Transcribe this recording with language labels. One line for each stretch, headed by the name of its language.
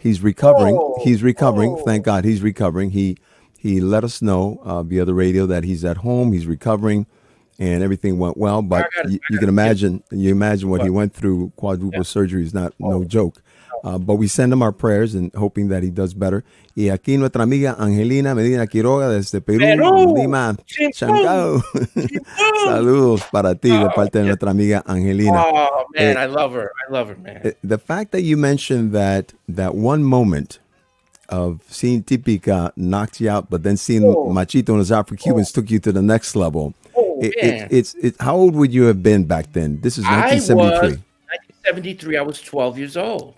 English: He's recovering. Thank God he's recovering. He let us know via the radio that he's at home, he's recovering, and everything went well. But you can imagine, what he went through. Quadruple surgery is no joke. But we send him our prayers and hoping that he does better.
Spanish: Y aquí nuestra amiga Angelina Medina Quiroga desde Perú, Lima, Chancao. Saludos para ti de parte de nuestra amiga Angelina.
English: Oh, man, I love her, man. The fact that you mentioned that one moment of seeing Típica knocked you out, but then seeing Machito and his Afro-Cubans took you to the next level. It's how old would you have been back then? This is 1973. 1973, I was 12 years old.